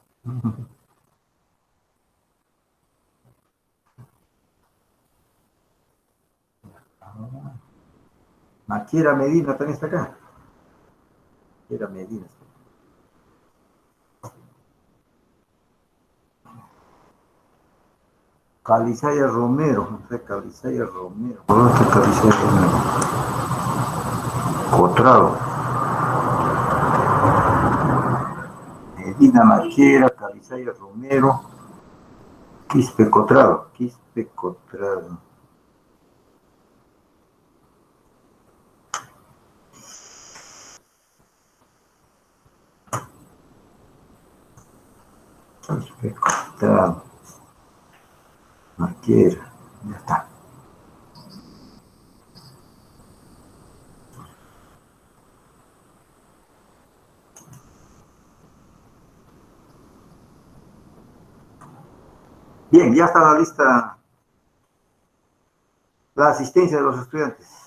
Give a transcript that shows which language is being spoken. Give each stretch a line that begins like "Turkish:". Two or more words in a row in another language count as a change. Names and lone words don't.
Spanish: Maquera Medina también está acá. Maquera Medina. Calizaya Romero, no sé, Calizaya Romero. ¿Dónde está Calizaya Romero? Cotrado. Medina Maquera, Calizaya Romero. Quispe Cotrado. Quispe Cotrado. Quispe Cotrado. Maquera. Ya está. Bien, ya está la lista, la asistencia de los estudiantes.